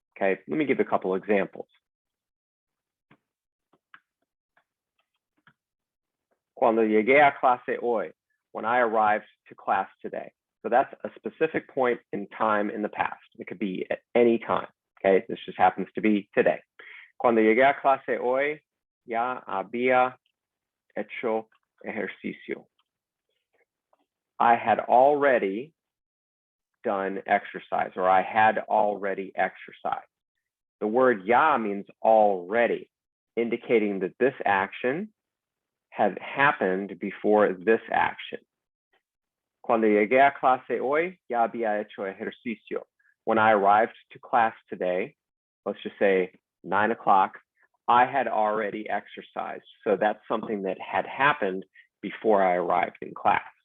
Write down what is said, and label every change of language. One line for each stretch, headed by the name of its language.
English: Okay, let me give a couple examples.
Spanish: Cuando llegué a clase hoy,
English: when I arrived to class today. So that's a specific point in time in the past. It could be at any time. Okay, this just happens to be today.
Spanish: Cuando llegué a clase hoy, ya había hecho ejercicio.
English: I had already done exercise, or I had already exercised. The word ya means already, indicating that this action had happened before this action.
Spanish: Cuando llegué a clase hoy, ya había hecho ejercicio.
English: When I arrived to class today, let's just say 9 o'clock, I had already exercised. So that's something that had happened before I arrived in class.